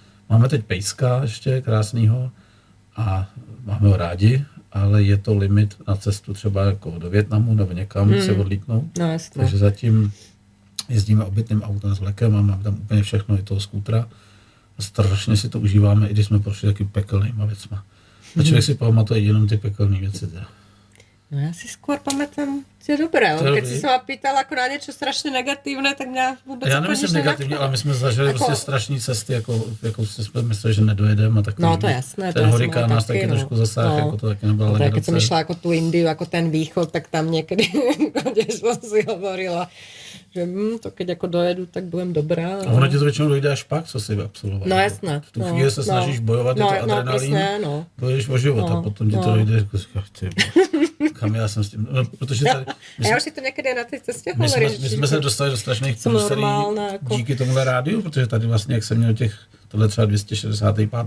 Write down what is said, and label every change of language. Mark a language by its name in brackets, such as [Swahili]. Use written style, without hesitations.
[Czech] Máme teď pejska ještě krásnýho a máme ho rádi, ale je to limit na cestu třeba jako do Vietnamu nebo někam se odlítnout. No, jasně. Takže zatím jezdíme obytným autem s vlekem a máme tam úplně všechno, i toho skútra. A strašně si to užíváme, i když jsme prošli taky pekelnýma věcma. A člověk si pamatuje jenom ty pekelné věci. [Slovak] No ja si skôr pamätám tie dobré, keď si sa ma pýtala ako na niečo strašne negatívne, tak mňa vôbec [Czech] já nemyslím negativně, ale my jsme zažili prostě strašné cesty, jako jsme mysleli, že nedojedeme a takový. [Slovak] No to jasné. [Czech] Ten hurikán nás taky trošku zasáhl, jako to taky nebyla legrace. [Slovak] Keď som išla ako tú Indiu, ako ten východ, tak tam niekedy, kde som si hovorila, že to keď ako dojedu, tak budem dobrá. [Czech] A ono ti to většinou dojde až pak, co si absolvoval. [Slovak] No jasné. [Czech] V tu chvíli se snažíš bojovat, je to adrenalín, dojdeš o život a potom ti to dojde, jako říkáš, kam já jsem s tím, no, protože tady... A já už si to někdy na té cestě hovoríš. My jsme se dostali do strašných průserí díky tomuhle rádiu, protože tady vlastně, jak jsem měl tohle třeba 265.